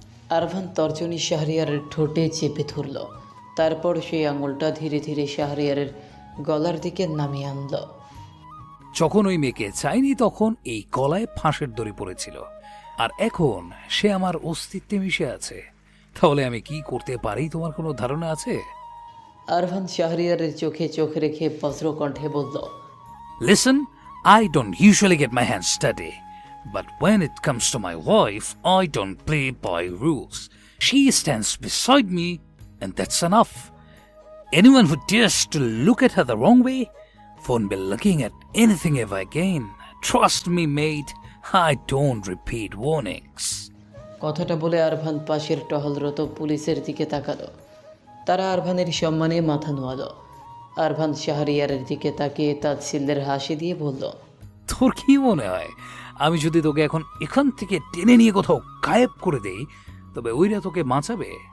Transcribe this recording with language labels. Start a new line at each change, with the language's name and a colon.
Bangla: আরভান তর্জনী শাহরিয়ারের ঠোঁটে চেপে ধরল। তারপর সেই আঙুলটা ধীরে ধীরে শাহরিয়ারের গলার দিকে নামিয়ে আনল। যখন ওই মেয়েকে চাইনি তখন এই গলায় ফাঁসের দড়ি পড়েছিল, আর এখন সে আমার অস্তিত্বে মিশে আছে। তাহলে আমি কি করতে পারি তোমার কোনো ধারণা আছে? আরভান শাহরিয়ারের চোখে চোখ রেখে বজ্রকণ্ঠে বলল,
English: Listen, I don't usually get my hands dirty, But when it comes to my wife, I don't play by rules. She stands beside me, and that's enough. Anyone who dares to look at her the wrong way won't be looking at anything ever again. Trust me, mate, I don't repeat warnings.
Bangla: কথাটা বলে আরভান পাশের টহলরত পুলিশের দিকে তাকালো। তারা আরভানের সম্মানে মাথা নোয়ালো। আরভান শাহরিয়ারের দিকে তাকিয়ে তাচ্ছিল্যের হাসি দিয়ে বলল, তোর কি মনে হয় আমি যদি তোকে এখন এখান থেকে টেনে নিয়ে কোথাও গায়েব করে দেই তবে ওইরা তোকে বাঁচাবে?